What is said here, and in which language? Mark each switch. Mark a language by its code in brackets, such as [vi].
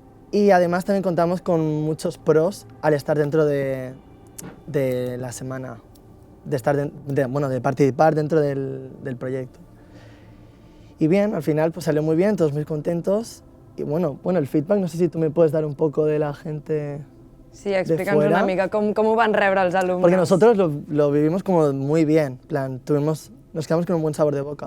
[es] Y además también contamos con muchos pros al estar dentro de la semana, de participar dentro del proyecto. Y bien, al final pues salió muy bien, todos muy contentos bueno, el feedback, no sé si tú me puedes dar un poco de la gente. [ca] Sí, explica'ns una mica com ho van rebre els alumnes. [es] Porque nosotros lo vivimos como muy bien, plan, nos quedamos con un buen sabor de boca.